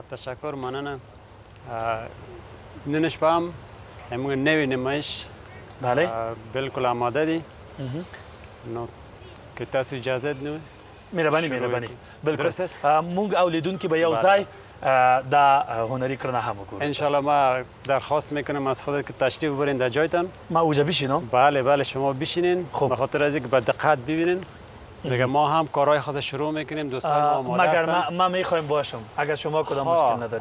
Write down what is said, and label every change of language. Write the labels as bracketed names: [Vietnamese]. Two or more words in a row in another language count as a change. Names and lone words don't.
[Pashto] تشکر مننه نن شپه هم موږ نوې نمایش بالکل آماده دي نو که تاسو اجازه نو مهرباني بالکل موږ او لیدونکي به یو ځای دا [Persian] هنری کردن [Pashto] هم وکړو [Persian] انشالله ما درخواست میکنم از خودت که تشریف ببرین در جایتان ما اوجا بشینم بله شما بشینین به خاطر از اینکه به دقت ببینین دیگه ما هم کارهای خود شروع میکنیم دوستان ما آماده مگر ما میخوایم باشم اگر شما کدام مشکل ندارید